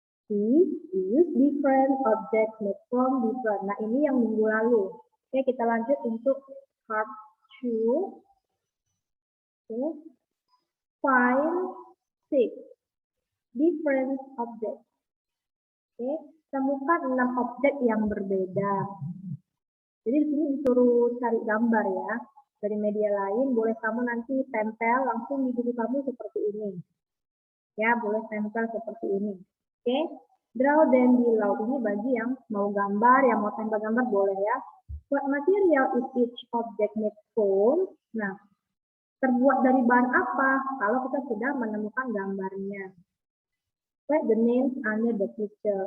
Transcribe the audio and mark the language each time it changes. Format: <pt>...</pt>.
<en>We use different objects made from different.</en> <id>Nah, ini yang minggu lalu. Oke, kita lanjut untuk part 2. Okay.</id> <en>Find 6 different objects.</en> <id>Oke, temukan 6 objek yang berbeda. Jadi di sini disuruh cari gambar ya. Dari media lain boleh kamu nanti tempel langsung di buku kamu seperti ini. Ya, boleh tempel seperti ini. Oke,</id> <en>draw them below.</en> <id>Ini bagi yang mau gambar, yang mau tempel gambar boleh ya.</id> <en>What material is each object made from?</en> <id>Nah, terbuat dari bahan apa? Kalau kita sudah menemukan gambarnya.</id> <en>Write the names under the picture.</en>